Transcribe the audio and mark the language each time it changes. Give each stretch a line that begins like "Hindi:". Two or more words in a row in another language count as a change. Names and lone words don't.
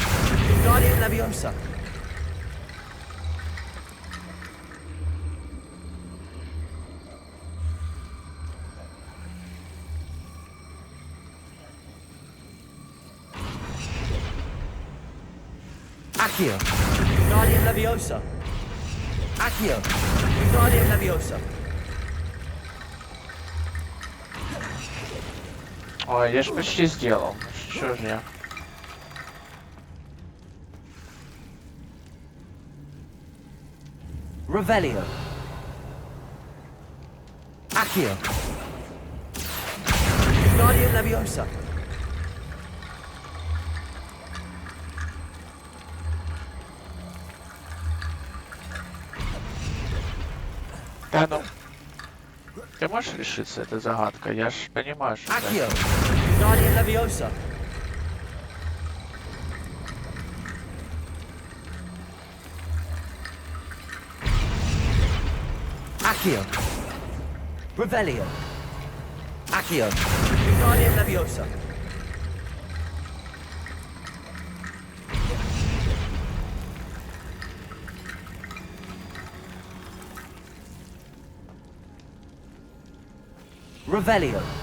Latin: Guardian Leviosa! Accio! Guardian Leviosa! Accio! Guardian Leviosa!
Russian: Ой, я ж почти сделал. Что же я?
Latin: Revelio! Accio! Guardian Leviosa!
Russian: Да ну. Ты можешь решиться, эта загадка? Я ж понимаю, что...
Latin: Accio! Guardian Leviosa! Accio! Revelio! Accio! Guardian Leviosa! Revelio!